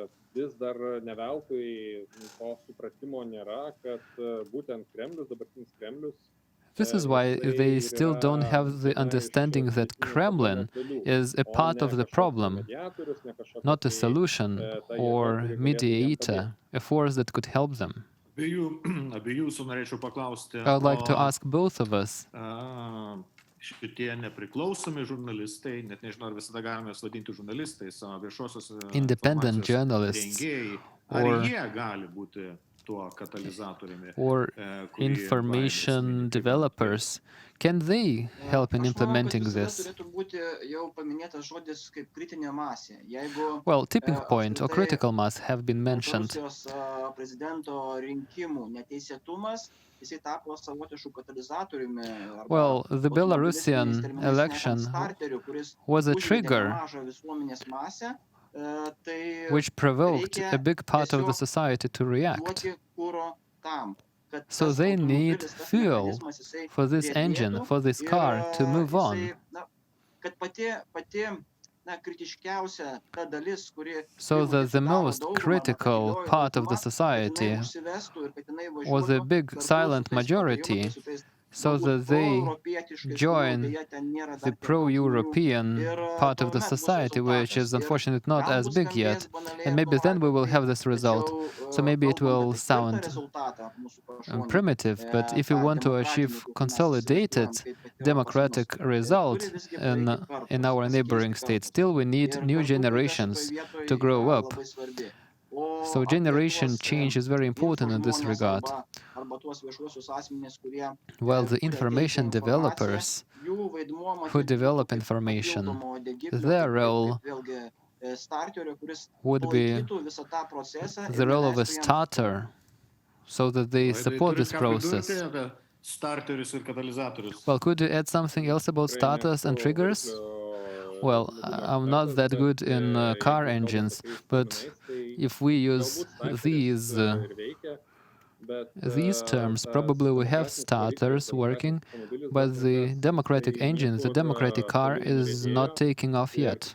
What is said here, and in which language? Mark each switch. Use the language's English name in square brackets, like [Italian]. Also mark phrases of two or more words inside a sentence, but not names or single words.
[English] This is why they still don't have the understanding that Kremlin is a part of the problem, not a solution or mediator, a force that could help them. I would like to ask both of us. Independent journalists, or [Lithuanian] tuo katalizatoriumi. [English] or [Lithuanian] kurį [English] information [Lithuanian] Vaidas mini kaip [English] developers, can they help in [Lithuanian] Aš manau, kad [English] implementing [Lithuanian] visada [English] this? [Lithuanian] turėtų būti jau paminėtas žodis kaip kritinė masė. Jeigu [English] Well, tipping point or [Lithuanian] apskritai [English] critical mass have been mentioned. [Lithuanian] Baltarusijos prezidento rinkimų neteisėtumas, jisai tapo savotišku katalizatoriumi arba [English] Well, the [Lithuanian] automobilistiniais [English] Belarusian [Lithuanian] terminais [English] election [Lithuanian] šnekant starteriu, kuris [English] was a [Lithuanian] užvedė [English] trigger [Lithuanian] nemažą visuomenės masę, tai [English] which provoked [Lithuanian] reikia [English] a big part of the [Lithuanian] tiesiog [English] society to react. [Lithuanian] duoti kuro tam, kad [English] So [Lithuanian] tas [English] they need [Lithuanian] automobilis, tas [English] fuel [Lithuanian] mechanizmas, jisai [English] for this engine, [Lithuanian] riedėtų [English] for this [Lithuanian] ir [English] car to move on. [Lithuanian] jisai, na, kad pati kritiškiausia ta dalis, kuri [English] So [Lithuanian] jeigu [English] the [Lithuanian] sudaro [English] most [Lithuanian] daugumą, arba [English] critical [Lithuanian] didžioji [English] part of the [Lithuanian] dauguma, kad jinai [English] society [Lithuanian] užsivestų ir kad jinai [English] was a [Lithuanian] važiuotų [English] big [Lithuanian] kartu su [English] silent [Lithuanian] tais [English] majority, [Lithuanian] patarimais, su tais [English] so [Lithuanian] galbūt [English] that they [Lithuanian] proeuropietiškais, kurių [English] join [Lithuanian] deja ten nėra dar [English] the [Lithuanian] tiek daug žmonių. [English] pro-European [Lithuanian] Ir [English] part of the [Lithuanian] tuomet bus [English] society, which is [Lithuanian] rezultatas. Ir [English] unfortunately not as [Lithuanian] galbūt [English] big yet. [Lithuanian] skambės banaliai [English] And maybe [Lithuanian] arba [English] then we will [Lithuanian] banaliai, [English] have this result. [Lithuanian] tačiau, [English] So maybe it [Lithuanian] kalbant [English] will [Lithuanian] apie tvirtą [English] sound [Lithuanian] rezultatą mūsų pašonėj, [English] primitive, but if you [Lithuanian] tą [English] want to [Lithuanian] demokratinį, [English] achieve [Lithuanian] kokį mes [English] consolidated [Lithuanian] įsivaizduojam, kaip yra pas mus, [English] democratic result [Lithuanian] turi visgi [English] in [Lithuanian] praeiti kartos, [English] our [Lithuanian] pasikeisti [English] neighboring states, [Lithuanian] kartos. [English] still we need [Lithuanian] Ir [English] new [Lithuanian] kartų kaita [English] generations [Lithuanian] šitoj vietoj [English] to grow [Lithuanian] yra [English] up. [Lithuanian] labai svarbi. O [English] So [Lithuanian] apie [English] generation [Lithuanian] tuos, [English] change is very important in this [Lithuanian] info žmones [English] regard. [Lithuanian] arba tuos viešuosius asmenis, kurie [English] Well, the [Lithuanian] kuria teikia [English] information [Lithuanian] informaciją, [English] developers [Lithuanian] jų vaidmuo [English] who [Lithuanian] matyt [English] develop [Lithuanian] būtų kaip [English] information, [Lithuanian] papildomo degiklio, [English] their [Lithuanian] kaip [English] role [Lithuanian] vėlgi starterio, kuris [English] would be [Lithuanian] palaikytų visą tą procesą ir [English] the role of a [Lithuanian] neleistų jam [English] starter, so that they [Lithuanian] Vaidai, [English] support [Lithuanian] turit [English] this [Lithuanian] ką [English] process. [Lithuanian] pridurti apie starterius ir katalizatorius? [English] Well, could you add something else about starters and triggers? Well, I'm not that good in car engines, but if we use these terms, probably we have starters working, but the democratic engine, the democratic car, is not taking off yet.